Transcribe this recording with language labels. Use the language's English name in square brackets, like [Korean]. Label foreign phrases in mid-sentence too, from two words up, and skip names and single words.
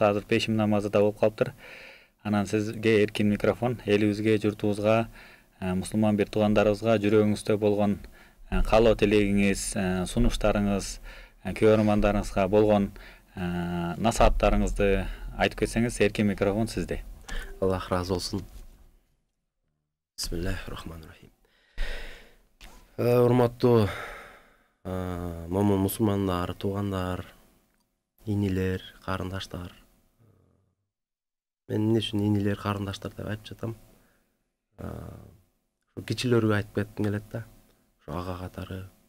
[Kyrgyz] Азыр пешим намазы да болуп калыптыр. Анан сизге эркин микрофон, элибизге, журтубузга, мусулман бир туугандарыбызга жүрөгүңүздө болгон каалоо тилегиңиз, сунуштарыңыз, көрөрмандарыңызга болгон насааттарыңызды айтып кетсеңиз, эркин микрофон сизде. Аллах разы болсун. [Arabic] بسم الله الرحمن الرحيم. [Kyrgyz] Урматтуу момун мусулмандар, туугандар, инилер, карындаштар. Мен эмне үчүн инилер, карындаштар деп айтып жатам? Ушу кичилерге айтып кетким келет да. Ушу ага катары.